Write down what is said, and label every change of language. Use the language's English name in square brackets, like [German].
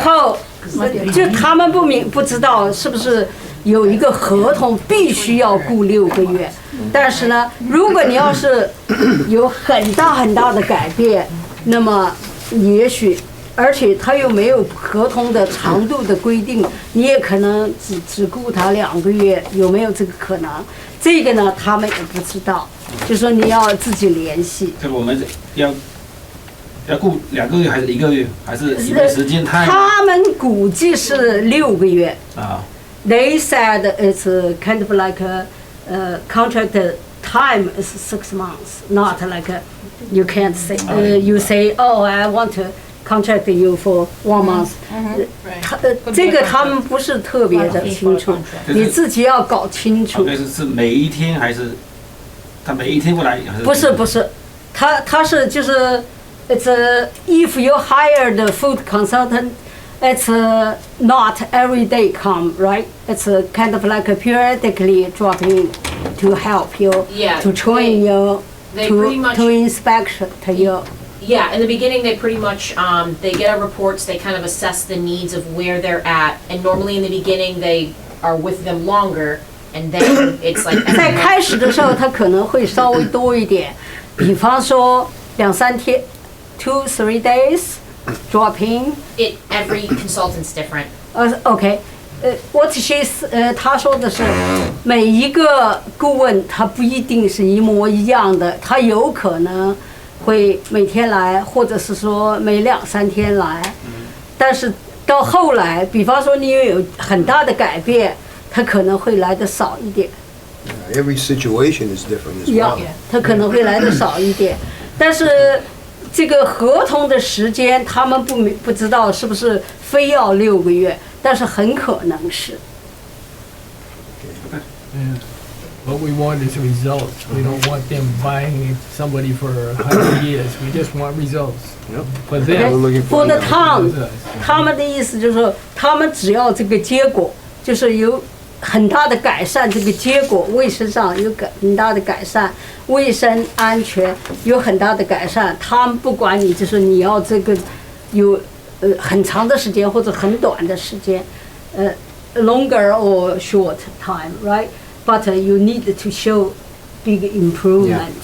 [Chinese] 后，就他们不知道是不是有一个合同必须要雇6个月，但是呢，如果你要是有很大的改变，那么也许，而且他又没有合同的长度的规定，你也可能只雇他2个月，有没有这个可能？这个呢，他们也不知道，就说你要自己联系。这个我们要顾2个月还是1个月，还是因为时间太他们估计是6个月。啊？ [English] They said it's kind of like a contract time is 6 months, not like you can't say you say oh I want to contract you for 1 month. [Chinese] 这个他们不是特别的清楚，你自己要搞清楚。 OK 是每一天还是他每一天过来？还是不是，他是就是 [English] it's if you hire the food consultant, it's not every day come, right? It's kind of like periodically drop in to help you, Yeah, to train you, they pretty much- to inspection to you. Yeah, in the beginning, they pretty much, they get our reports, they kind of assess the needs of where they're at, and normally in the beginning, they are with them longer, and then it's like. [Chinese] 在开始的时候，他可能会稍微多一点，比方说2、3天 ， [English] 2-3 days drop in. Every consultant's different. [Chinese] OK， [English] what she [Chinese] 他说的是，每一个顾问他不一定是一模一样的，他有可能会每天来，或者是说每2、3天来，但是到后来，比方说你有很大的改变，他可能会来的少一点。 [English] Every situation is different as [Chinese] 要 [English] well. [Chinese] 他可能会来的少一点，但是这个合同的时间他们不知道是不是非要6个月，但是很可能是。 [English] Yeah. What we want is results. We don't want them buying somebody for 100 years. We just want results. Yep. For We're them. looking For for the them. [Chinese] town，他们的意思就是说，他们只要这个结果，就是有很大的改善，这个结果卫生上有很大的改善，卫生安全有很大的改善。他们不管你就是你要这个有很长的时间或者很短的时间， [English] longer or short time, right? But you need to show big improvement.